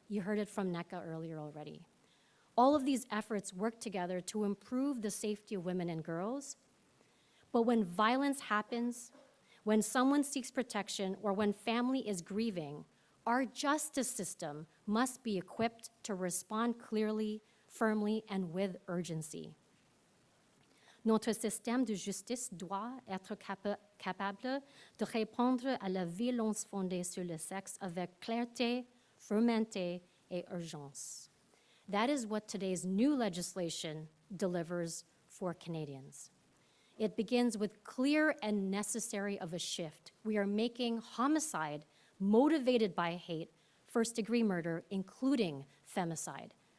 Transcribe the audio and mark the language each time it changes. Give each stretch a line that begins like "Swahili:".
English: You heard it from Neka earlier already. All of these efforts work together to improve the safety of women and girls, but when violence happens, when someone seeks protection or when family is grieving, our justice system must be equipped to respond clearly, firmly, and with urgency.
French: Notre système de justice doit être capable de répondre à la violence fondée sur le sexe avec clarté, fermeté, et urgence.
English: That is what today's new legislation delivers for Canadians. It begins with clear and necessary of a shift. We are making homicide motivated by hate, first-degree murder, including femicide.